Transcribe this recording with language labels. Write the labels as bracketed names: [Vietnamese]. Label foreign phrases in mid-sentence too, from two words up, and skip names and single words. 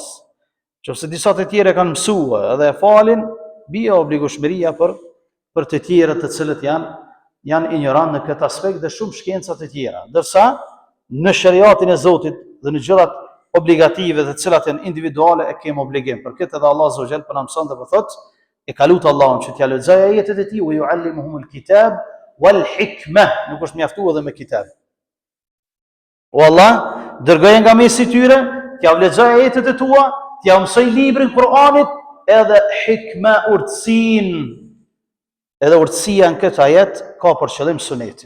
[Albanian] Nëse disa të tjerë kanë mësuar edhe e falin, bie obligueshmëria për të tjerët të cilët janë ignorant në këtë aspekt dhe shumë shkenca të tjera. Ndërsa në shariatin e Zotit dhe në gjërat obligative të cilat janë individuale e kemi obligim. Për këtë edhe Allah [Arabic] عز وجل [Albanian] po na mëson dhe po thotë e ka lutur Allahun që t'ja lexoj ajetet e tij, [Arabic] ويعلمهم الكتاب والحكمة, [Albanian] nuk është mjaftuar edhe me kitab. O Allah, dërgoj nga mesi tyre, t'ja lexoj ajetet e tua, t'ja mësoj librin Kur'anit edhe hikma, urtësinë. Edhe urtësia në këtë ajet ka për qëllim sunetin.